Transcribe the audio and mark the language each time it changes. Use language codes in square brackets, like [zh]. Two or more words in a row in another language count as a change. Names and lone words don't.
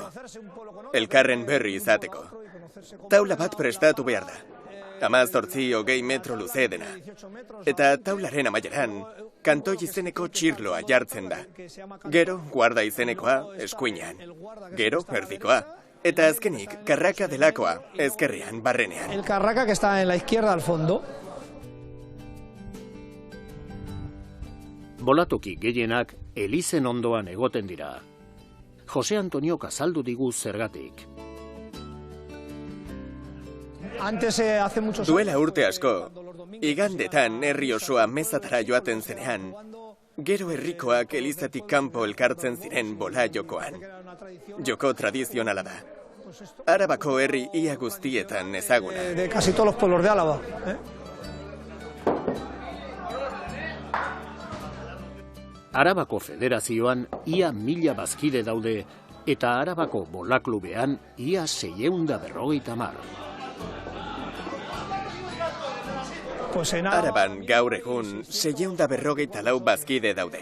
[eu] Elkarren berri izateko. Taula bat prestatu behar da. 18-20 metro luze dena. Eta taularen amaieran, kantoi izeneko txirloa jartzen da. Gero, guarda izenekoa, eskuinean. Gero, erdikoa. Eta azkenik, karraka delakoa, ezkerrean, barrenean. [es] El carraca que está en la izquierda al fondo. [eu] Bolatoki gehienak elizen ondoan egoten dira. Jose Antonio azaldu digu zergatik. Duela urte asko, igandetan herri osoa mezatara joaten zenean, gero herrikoak elizatik kanpo elkartzen ziren bola jokoan. Joko tradizionala da. Arabako herri ia guztietan ezaguna. [es] De casi todos los pueblos de Álava. [eu] Arabako federazioan ia 1000 bazkide daude eta Arabako bola klubean ia 650. Araban gaur egun 654 bazkide daude.